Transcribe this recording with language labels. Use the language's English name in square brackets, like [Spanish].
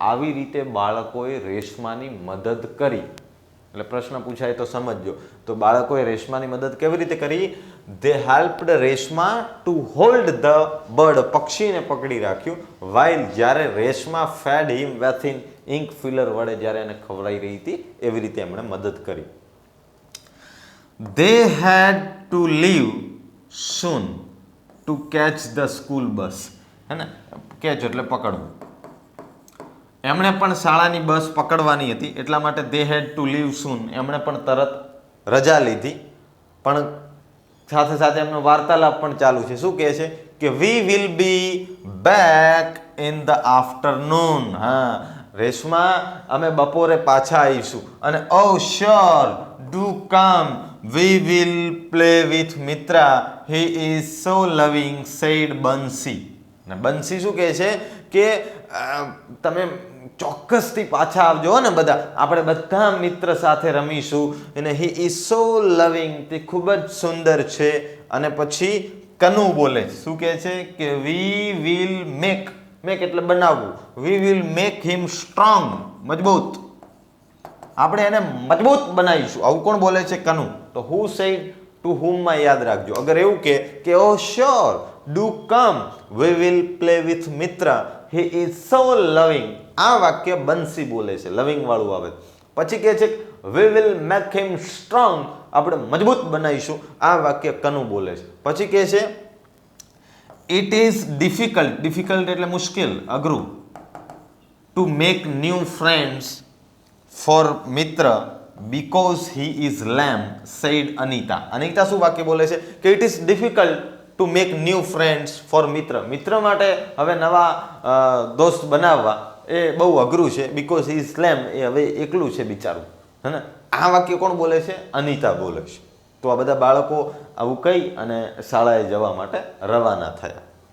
[Gujarati] આવી રીતે બાળકોએ રેશમાની મદદ કરી. એટલે પ્રશ્ન પૂછાય તો સમજજો. તો બાળકોએ રેશમાની મદદ કેવી રીતે કરી? [English] they helped Reshma to hold the bird, [Gujarati] પક્ષીને પકડી રાખ્યું. વાઇલ, જ્યારે Reshma [English] fed him with ink filler [Gujarati] વડે જ્યારે એને ખવડાવી રહી હતી એવી રીતે એમણે મદદ કરી. [English] They had to leave soon to catch the school bus. [Gujarati] હે ને? કેચ એટલે પકડવું. એમણે પણ શાળાની બસ પકડવાની હતી એટલા માટે [English] they had to leave soon, [Gujarati] એમણે પણ તરત રજા લીધી. પણ સાથે સાથે એમનો વાર્તાલાપ પણ ચાલુ છે. શું કહે છે? [English] કે we will be back in the afternoon. [Gujarati] હા, રેશમા, અમે બપોરે પાછા આવીશું. [English] અને oh sure, do come, we will play with Mitra, he is so loving, said Bansi. [Gujarati] ને બંસી શું કહે છે કે તમે ચોક્કસથી પાછા આવજો ને બધા, આપણે બધા મિત્ર સાથે રમીશું. અને [English] he is so loving, [Gujarati] તે ખૂબ જ સુંદર છે. અને પછી કનુ બોલે. શું કહે છે? કે [English] we will make [Gujarati] એટલે બનાવવું. [English] we will make him strong, મજબૂત. [Gujarati] આપણે એને મજબૂત બનાવીશું. આવું કોણ બોલે છે? કનુ. તો [English] who said to whom [Gujarati] માં યાદ રાખજો. અગર એવું કે [English] oh sure, do come, we will play with Mitra, he is so loving, [Gujarati] આ વાક્ય બંસી બોલે છે, લવિંગ વાળું આવે. પછી કહે છે [English] we will make him strong, [Gujarati] આપણે મજબૂત બનાવીશું, આ વાક્ય કનુ બોલે છે. [English] પછી કહે છે it is difficult [Gujarati] એટલે મુશ્કેલ, અઘરું, [English] to make new friends for Mitra because he is lame, said Anita. [Gujarati] Anita શું વાક્ય બોલે છે? [English] કે it is difficult to make new friends for Mitra, [Gujarati] મિત્ર માટે હવે નવા દોસ્ત બનાવવા એ બહુ અઘરું છે. [English] because he is lame, [Gujarati] એ હવે એકલું છે બિચારું, હે ને? આ વાક્ય કોણ બોલે છે? અનિતા બોલે છે. તો આ બધા બાળકો આવું કહી અને શાળાએ જવા માટે રવાના થયા.